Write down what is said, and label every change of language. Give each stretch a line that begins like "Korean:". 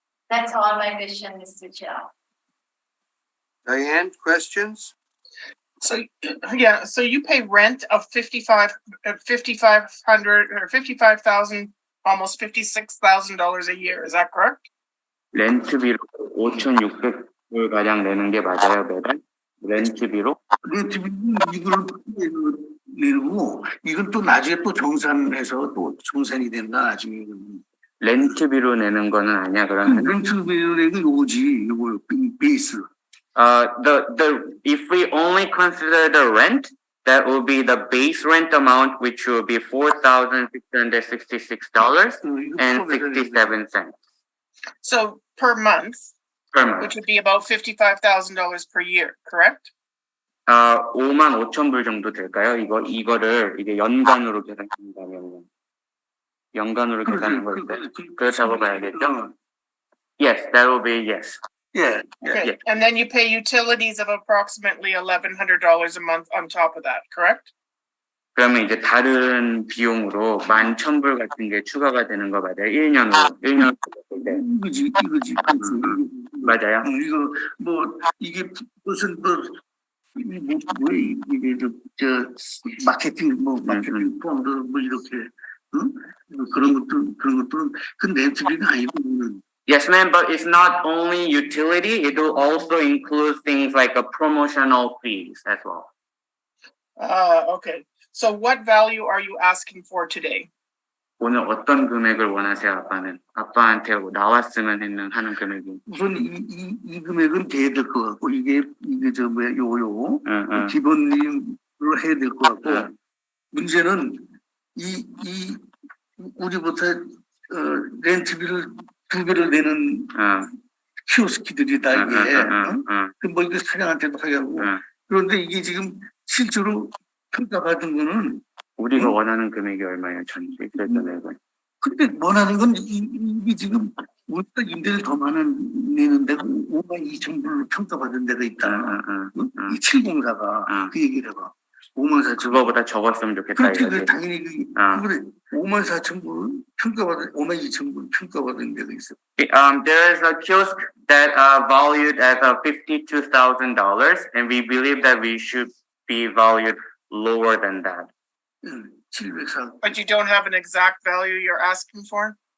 English: That's all my question, Mr. Chair. Diane, questions? So, yeah, so you pay rent of 5,500 or 55,000, almost $56,000 a year. Is that correct?
Korean: 렌트비로 5,600불 가량 내는 게 맞아요, 매달? 렌트비로? 렌트비는 이걸 내고 이건 또 나중에 또 정산해서 또 정산이 된다 나중에. 렌트비로 내는 거는 아니야, 그러면? 렌트비로 내는 요거지, 요거 베이스.
English: If we only consider the rent, that will be the base rent amount, which will be $4,666.67. So per month, Per month. which would be about $55,000 per year, correct?
Korean: 55,000불 정도 될까요? 이거를 이게 연간으로 계산한다면. 연간으로 계산한 걸 때. 그렇다고 봐야겠죠?
English: Yes, that will be yes. Yeah. Okay, Yeah. and then you pay utilities of approximately $1,100 a month on top of that, correct?
Korean: 그러면 이제 다른 비용으로 11,000불 같은 게 추가가 되는 거 맞아요? 1년으로. 이거지. 맞아요? 이거 이게 무슨 이게 저 마케팅 폰도 이렇게 그런 것들은 그 렌트비가 아니고.
English: Yes, ma'am, but it's not only utility, it will also include things like a promotional fees as well. Okay. So what value are you asking for today?
Korean: 오늘 어떤 금액을 원하세요, 아빠는? 아빠한테 나왔으면 하는 금액이. 우선 이 금액은 돼야 될 것 같고 이게 요거 기본으로 해야 될 것 같고 문제는 우리부터 렌트비를 2배를 내는 키오스키들이다 이게. 뭐 이거 사장한테도 하게 하고. 그런데 이게 지금 실제로 평가받은 거는 우리가 원하는 금액이 얼마예요, 전체 금액은? 근데 원하는 건 이게 지금 우리가 임대를 더 많은 내는 데가 52,000불로 평가받은 데가 있다. 이 704가 그 얘기를 해봐. 54,000불. 그거보다 적었으면 좋겠다. 그렇지, 당연히 그래. 54,000불 평가받은 52,000불 평가받은 데가 있어.
English: There is a kiosk that valued at $52,000, and we believe that we should be valued lower than that. 704. But you don't have an exact value you're asking for?